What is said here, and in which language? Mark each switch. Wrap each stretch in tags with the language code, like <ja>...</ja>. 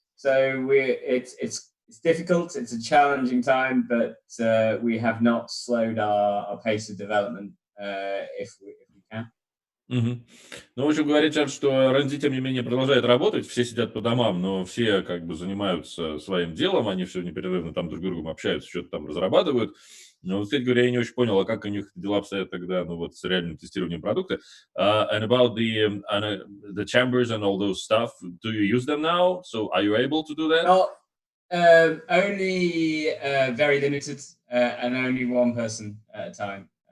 <en>So it's difficult. It's a challenging time, but we have not slowed our pace of development if we can.</en> <ru>Ну, в общем, говорит Чарльз, что R&D, тем не менее, продолжает работать, все сидят по домам, но все как бы занимаются своим делом, они все непрерывно там друг с другом общаются, что-то там разрабатывают. Ну, кстати говоря, я не очень понял, а как у них дела обстоят тогда, ну, вот с реальным тестированием продукта.</ru> <en>And about the chambers and all those stuff, do you use them now? So are you able to do that? Not only very limited and only one person at a time.</en>